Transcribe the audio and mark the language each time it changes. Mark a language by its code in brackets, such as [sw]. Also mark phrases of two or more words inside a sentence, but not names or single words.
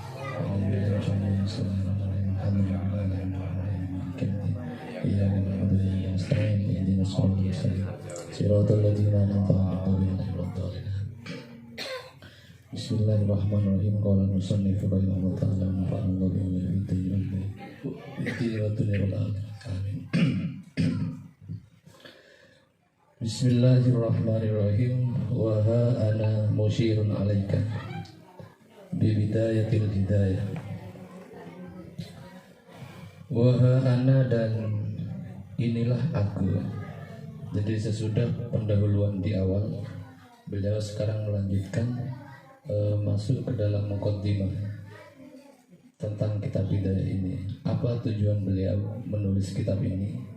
[ar] إياك نعبد وإياك نستعين اهدنا الصراط المستقيم صراط الذين أنعمت عليهم غير الضالين. Bismillahirrahmanirrahim. قال المصنف رحمه الله تعالى نفعنا الله به وفي الدنيا والآخرة. Amin. Bismillahirrahmanirrahim. وها أنا مشير عليك ببداية الهداية. وها أنا, [id] dan inilah aku. Jadi sesudah pendahuluan di awal, beliau sekarang melanjutkan masuk ke dalam muqaddimah tentang kitab hidayah ini. Apa tujuan beliau menulis kitab ini?